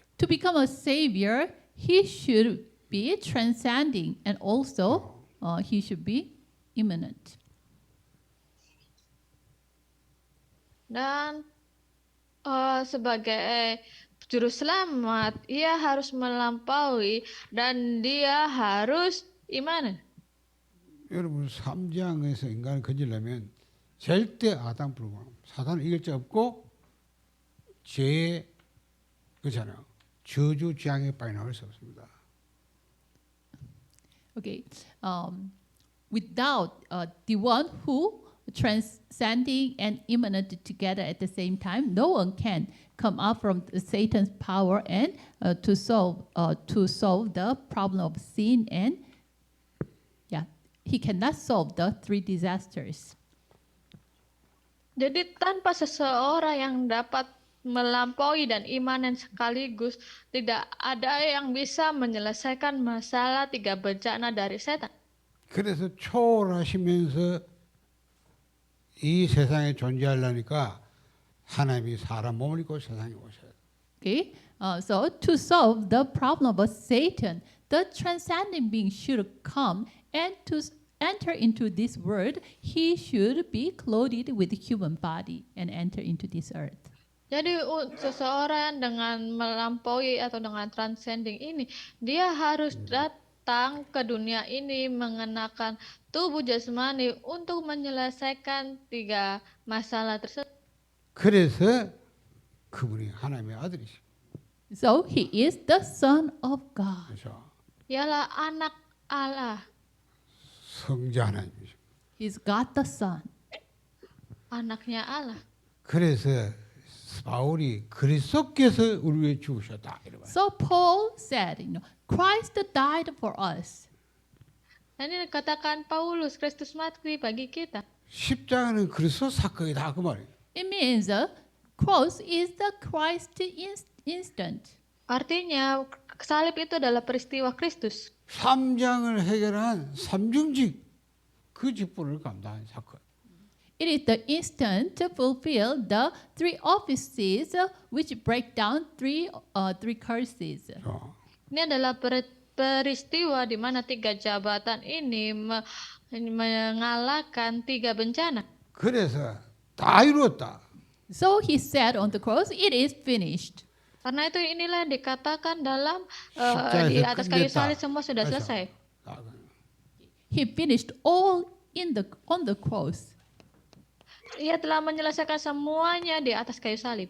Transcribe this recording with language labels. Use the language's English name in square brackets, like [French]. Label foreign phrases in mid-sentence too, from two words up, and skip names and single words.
[English] To become a savior, he should be transcending and also he should be immanent. [Indonesian] Dan sebagai juru selamat, ia harus melampaui dan dia harus iman. [Korean] 여러분 3장에서 인간을 건지려면 절대 아담 불구하고 사단을 이길 수 없고 죄 그렇잖아요. 저주 재앙에 빠져나갈 수 없습니다. [English] Okay, without the one who transcending and immanent together at the same time, no one can come out from Satan's power and to solve the problem of sin and he cannot solve the three disasters. [Indonesian] Jadi tanpa seseorang yang dapat melampaui dan imanen sekaligus, tidak ada yang bisa menyelesaikan masalah tiga bencana dari setan. [Korean] 그래서 초월하시면서 이 세상에 존재하려니까 하나님이 사람 몸을 입고 세상에 오셔야 돼요. [English] Okay, so to solve the problem of Satan, the transcending being should come, and to enter into this world, he should be clothed with human body and enter into this earth. [Indonesian] Jadi seseorang dengan melampaui atau dengan transcending ini, dia harus datang ke dunia ini mengenakan tubuh jasmani untuk menyelesaikan tiga masalah tersebut. [Korean] 그래서 그분이 하나님의 아들이십니다. [English] So he is the Son of God. [Korean] 그렇죠? [Indonesian] Ialah anak Allah, [Korean] 성자 하나님이십니다. [English] He's God the Son. [Indonesian] anaknya Allah. [Korean] 그래서 바울이 그리스도께서 우리 위해 죽으셨다 이래 봐요. [English] So Paul said, Christ died for us. [Indonesian] Dan ini dikatakan Paulus, Kristus mati bagi kita. [Korean] 십자가는 그리스도 사건이다 그 말이에요. [English] It means the cross is the Christ instant. [Indonesian] Artinya salib itu adalah peristiwa Kristus. [Korean] 3장을 해결한 삼중직 그 직분을 감당한 사건. [English] It is the instant to fulfill the three offices which break down three curses. [Indonesian] Ini adalah peristiwa di mana tiga jabatan ini mengalahkan tiga bencana. [Korean] 그래서 다 이루었다. [English] So he said on the cross, it is finished. [Indonesian] Karena itu inilah yang dikatakan dalam di [Korean] 십자가에서 [Indonesian] atas kayu [Korean] 끝냈다. [Indonesian] salib semua sudah [Korean] 그렇죠? [Indonesian] selesai. [English] He finished all on the cross. Ia telah menyelesaikan semuanya di atas kayu salib.